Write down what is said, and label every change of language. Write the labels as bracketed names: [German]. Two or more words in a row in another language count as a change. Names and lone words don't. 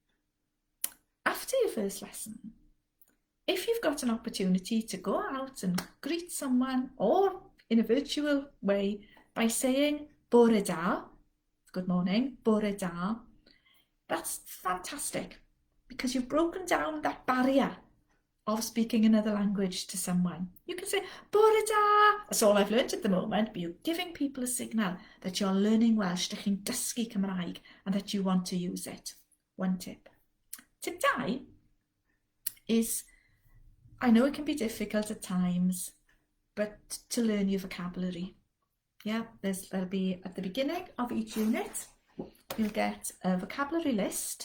[English] After your first lesson, if you've got an opportunity to go out and greet someone, or in a virtual way by saying [Welsh] bore da, [English] good morning, [Welsh] bore da, [English] that's fantastic, because you've broken down that barrier of speaking another language to someone. You can say [Welsh] bore da, [English] that's all I've learned at the moment, but you're giving people a signal that you're learning Welsh, [Welsh] dych chi'n dysgu Cymraeg, [English] and that you want to use it. One tip. Tip 2 is, I know it can be difficult at times, but to learn your vocabulary. Yeah, there'll be, at the beginning of each unit, you'll get a vocabulary list.